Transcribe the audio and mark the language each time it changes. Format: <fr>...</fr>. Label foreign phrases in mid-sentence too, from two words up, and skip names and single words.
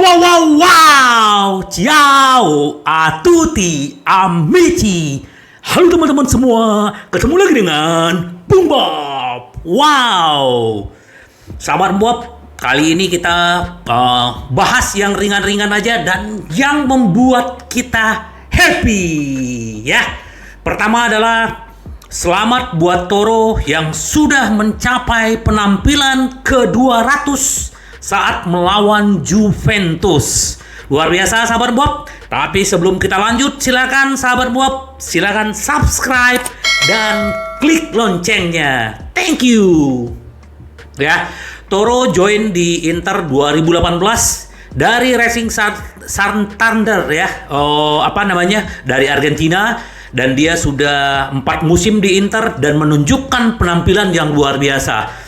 <it>wow, wow, wow. Ciao a tutti amici.</it> <id>Halo teman-teman semua, ketemu lagi dengan Bung Bob. Wow. Sahabat Bob, kali ini kita bahas yang ringan-ringan aja dan yang membuat kita happy ya. Pertama adalah selamat buat Toro yang sudah mencapai penampilan ke-200 saat melawan Juventus. Luar biasa sahabat Bob. Tapi sebelum kita lanjut, silakan sahabat Bob, silakan subscribe dan klik loncengnya.</id> <en>Thank you.</en> <id>Ya, Toro join di Inter 2018 dari Racing Santander ya. Dari Argentina, dan dia sudah 4 musim di Inter dan menunjukkan penampilan yang luar biasa.</id>